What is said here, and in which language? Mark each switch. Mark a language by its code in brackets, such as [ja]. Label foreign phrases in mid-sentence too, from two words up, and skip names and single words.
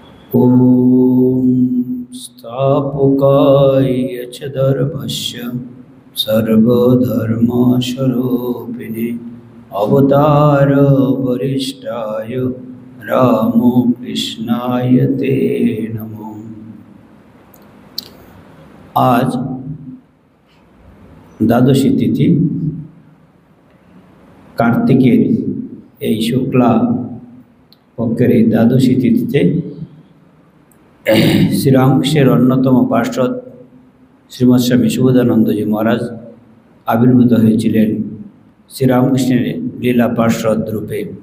[sa] ॐ स्थापकाय च दर्भस्य सर्वधर्मस्वरूपिणे अवतार वरिष्ठाय रामो कृष्णाय ते नमो। [bn] आज দ্বাদশী তিথি কার্তিকের এই শুক্লা পক্ষের এই দ্বাদশী তিথিতে শ্রীরামকৃষ্ণের অন্যতম পার্ষদ শ্রীমৎ স্বামী সুবোধানন্দজি মহারাজ আবির্ভূত হয়েছিলেন শ্রীরামকৃষ্ণের লীলা পার্ষদ রূপে।